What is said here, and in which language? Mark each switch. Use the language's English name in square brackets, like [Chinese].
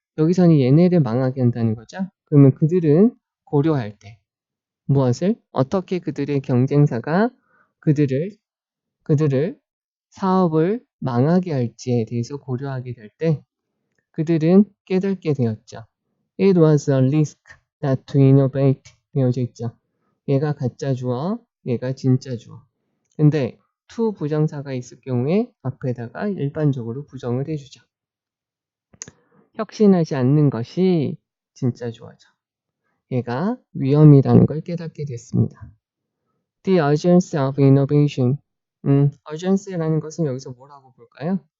[Korean] 여기서는 얘네를 망하게 한다는 거죠. 그러면 그들은 고려할 때 무엇을? 어떻게 그들의 경쟁사가 그들을 사업을 망하게 할지에 대해서 고려하게 될 때 그들은 깨닫게 되었죠. [English] It was a risk not to innovate [Korean] 되어져 있죠. 얘가 가짜 주어, 얘가 진짜 주어. 근데 to 부정사가 있을 경우에 앞에다가 일반적으로 부정을 해주죠. 혁신하지 않는 것이 진짜 주어죠. 얘가 위험이라는 걸 깨닫게 됐습니다. [English] The urgency of innovation. [Korean] urgency라는 것은 여기서 뭐라고 볼까요?